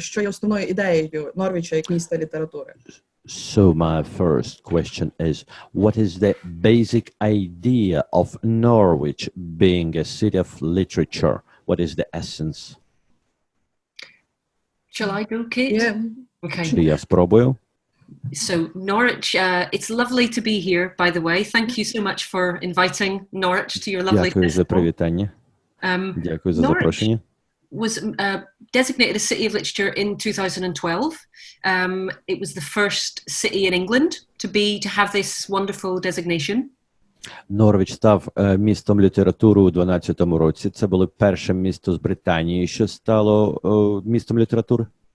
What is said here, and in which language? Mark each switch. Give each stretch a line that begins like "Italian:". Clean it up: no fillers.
Ukrainian: Що є основною ідеєю Норвіча як міста літератури?
English: So my first question is, what is the basic idea of Norwich being a city of literature? What is the essence? Shall I go, Kate? Yeah. Okay.
Ukrainian: Чи я спробую?
English: So Norwich, it's lovely to be here, by the way. Thank you so much for inviting Norwich to your lovely
Ukrainian: Дякую за
English: festival.
Ukrainian: привітання. Дякую за запрошення.
English: Was designated a city of literature in 2012. It was the first city in England to have this wonderful designation.
Ukrainian: Норвіч став містом літератури у 2012 році. Це було перше місто з Британії, що стало містом літератури.